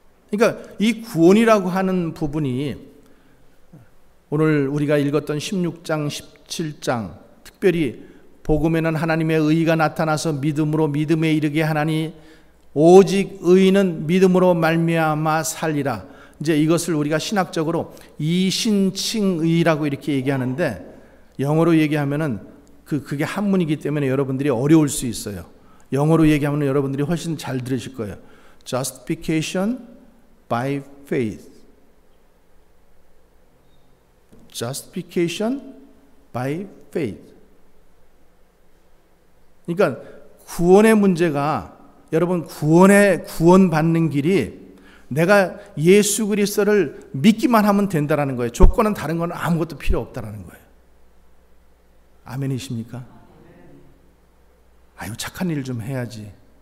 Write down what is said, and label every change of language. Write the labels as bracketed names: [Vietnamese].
[Korean] 그러니까 이 구원이라고 하는 부분이 오늘 우리가 읽었던 16장, 17장, 특별히 복음에는 하나님의 의가 나타나서 믿음으로 믿음에 이르게 하나니 오직 의인은 믿음으로 말미암아 살리라. 이제 이것을 우리가 신학적으로 이신칭의라고 이렇게 얘기하는데, 영어로 얘기하면은 그게 한문이기 때문에 여러분들이 어려울 수 있어요. 영어로 얘기하면 여러분들이 훨씬 잘 들으실 거예요. [English] Justification by faith. Justification by faith. [Korean] 그러니까 구원의 문제가, 여러분 구원받는 길이 내가 예수 그리스도를 믿기만 하면 된다라는 거예요. 조건은 다른 건 아무것도 필요 없다라는 거예요. 아멘이십니까? 아유, 착한 일 좀 해야지.